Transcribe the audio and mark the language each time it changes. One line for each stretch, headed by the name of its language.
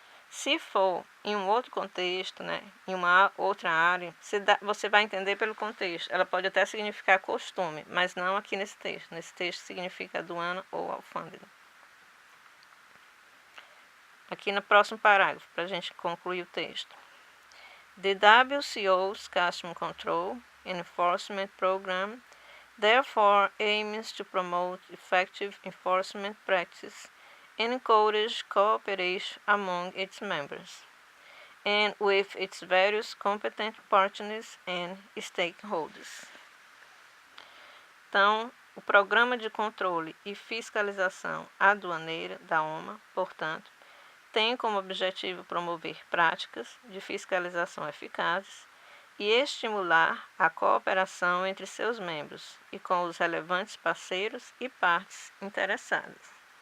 Portuguese: Se for em um outro contexto, né, em uma outra área, você vai entender pelo contexto. Ela pode até significar costume, mas não aqui nesse texto. Nesse texto significa aduana ou alfândega. Aqui no próximo parágrafo, para a gente concluir o texto.
English: The WCO's Custom Control Enforcement Program therefore aims to promote effective enforcement practice and encourage cooperation among its members, and with its various competent partners and stakeholders.
Portuguese: Então, o Programa de Controle e Fiscalização Aduaneira da OMA, portanto, tem como objetivo promover práticas de fiscalização eficazes e estimular a cooperação entre seus membros e com os relevantes parceiros e partes interessadas.